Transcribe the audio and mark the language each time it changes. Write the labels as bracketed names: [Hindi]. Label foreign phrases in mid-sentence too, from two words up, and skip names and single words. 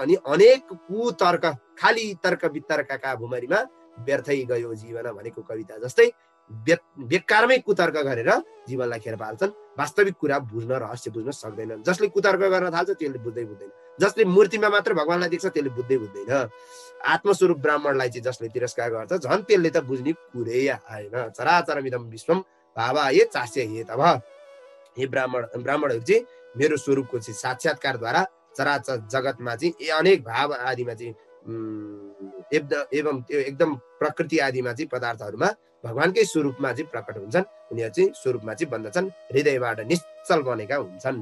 [Nepali] अनि अनेक कुतर्क, खाली तर्क वितर्कका भुमरीमा व्यर्थै गयो जीवन भनेको कविता जस्तै बेकारमै कुतर्क गरेर जीवनलाई खेर पाल्छन्। वास्तविक कुरा बुझ्न, रहस्य बुझ्न सक्दैनन्। जसले कुतर्क गर्न थाल्छ त्यसले बुझ्दैन। जसले मूर्तिमा मात्र भगवानलाई देख्छ त्यसले बुझ्दैन। आत्मस्वरूप ब्राह्मणलाई चाहिँ जसले तिरस्कार गर्छ झन् त्यसले त बुझ्ने कुरै आएन। [Sanskrit] चराचरमिदं विश्वम भावाये चास्य हे तब। [Nepali] हे ब्राह्मणहरू चाहिँ मेरो स्वरूपको चाहिँ साक्षात्कारद्वारा चराचर जगतमा चाहिँ अनेक भाव आदिमा चाहिँ एवं त्यो एकदम प्रकृति आदिमा चाहिँ पदार्थहरूमा भगवानकै स्वरूपमा चाहिँ प्रकट हुन्छन्। उनीहरू चाहिँ स्वरूपमा चाहिँ बन्दछन्, हृदयबाट निश्चल बनेका हुन्छन्।